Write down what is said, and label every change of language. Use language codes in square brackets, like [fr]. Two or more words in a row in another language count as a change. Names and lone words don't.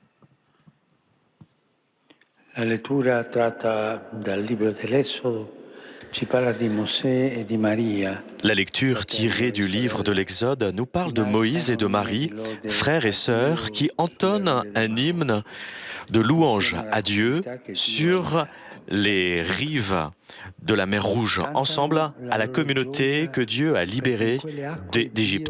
[it] La lettura tratta dal libro dell'Esodo [fr] La lecture tirée du livre de l'Exode nous parle de Moïse et de Marie, frères et sœurs, qui entonnent un hymne de louange à Dieu sur les rives de la mer Rouge, ensemble à la communauté que Dieu a libérée d'Égypte.